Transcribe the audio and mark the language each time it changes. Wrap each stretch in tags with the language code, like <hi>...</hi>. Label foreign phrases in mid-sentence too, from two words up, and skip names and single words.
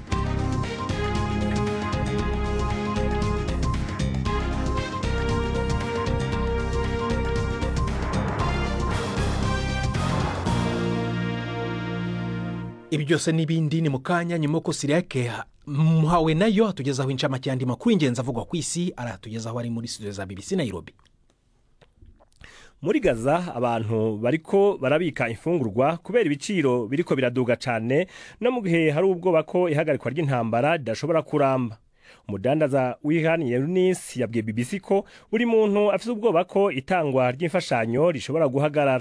<rn>Ibi byose n'ibindi ni mukanya nyuma ko Siriake muhawe nayo atugezaho incamake yandi makuru ingenzi avugwa ku isi, aratugezaho ari muri studio za BBC Nairobi. Muri Gaza abantu bariko barabika imfungurwa kubera ibiciro biriko biraduga cyane, no mu gihe hari ubwoba ko ihagarikwa ry'intambara dashobora kuramba. Umudandaza w'Iran Yunis yabwiye BBC ko buri muntu afite ubwoba ko itangwa ry'imfashanyo rishobora guhagarara.</rn>